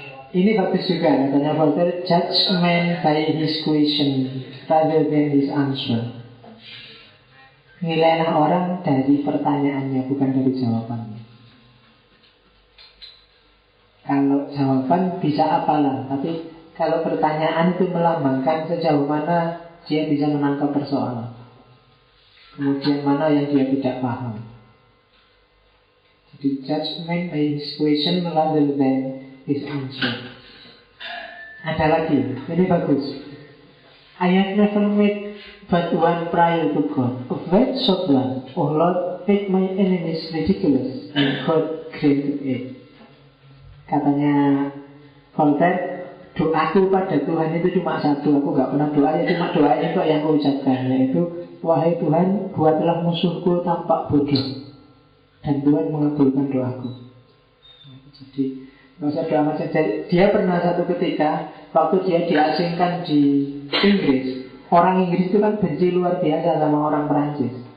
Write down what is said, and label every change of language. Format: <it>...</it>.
<id>Ini bagus juga, katanya</id> <en>Voltaire, judge man by his question rather than his answer.</en> <id>Nilailah orang dari pertanyaannya, bukan dari jawabannya. Kalau jawaban bisa apalah, tapi kalau pertanyaan itu melambangkan sejauh mana dia bisa menangkap persoalan, kemudian mana yang dia tidak paham.</id> <en>Jadi judge man by his question rather than his answer.</en> <id>Ada lagi, ini bagus.</id> <en>I have never met but one prior to God. A very short one. Oh Lord, make my enemies ridiculous, and God granted it.</en> <id>Katanya Voltaire, doaku pada Tuhan itu cuma satu. Aku gak pernah doa, ya cuma doanya kok yang aku ucapkan, yaitu wahai Tuhan, buatlah musuhku tampak bodoh, dan Tuhan mengabulkan doaku. Jadi nggak usah doa macam. Dia pernah satu ketika waktu dia diasingkan di Inggris, orang Inggris itu kan benci luar biasa sama orang Perancis.</id>